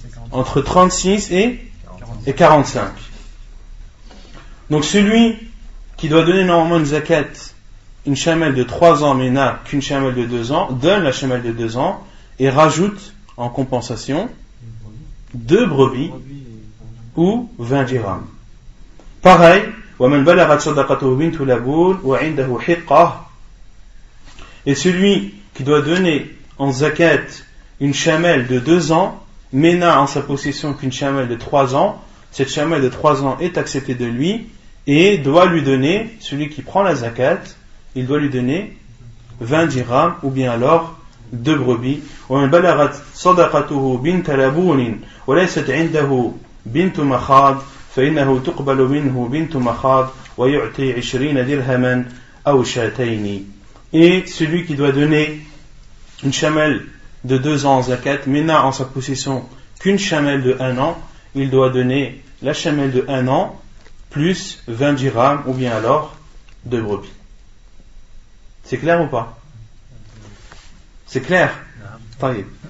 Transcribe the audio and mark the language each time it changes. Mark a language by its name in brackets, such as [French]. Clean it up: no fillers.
[French] Entre 36 et 45. Donc celui qui doit donner normalement une zakat, une chamelle de 3 ans mais n'a qu'une chamelle de 2 ans, donne la chamelle de 2 ans et rajoute en compensation 2 brebis ou 20 dirhams. Pareil, [Arabic] وَمَنْ بَلَغَتْ صَدَقَتُهُ بِنْتُ لَبُونَ وَعِنْدَهُ حِقَّةٌ. [French] Et celui qui doit donner en zakat une chamelle de 2 ans mais n'a en sa possession qu'une chamelle de 3 ans, cette chamelle de 3 ans est acceptée de lui et doit lui donner, celui qui prend la zakat, il doit lui donner 20 dirhams ou bien alors 2 brebis. [Arabic] وَمَنْ بَلَغَتْ صَدَقَتُهُ بِنْتَ لَبُونٍ وَلَيْسَتْ عِنْدَهُ بِنْتُ مَخَاضٍ فإنه تقبل منه بنت مخاض ويعطي 20 درهما أو شاتين. [French] Et celui qui doit donner une chamelle de 2 ans en zakat mais n'a en sa possession qu'une chamelle de 1 an, il doit donner la chamelle de 1 an plus 20 dirhams ou bien alors 2 brebis. C'est clair ou pas? C'est clair? [Arabic] طيب.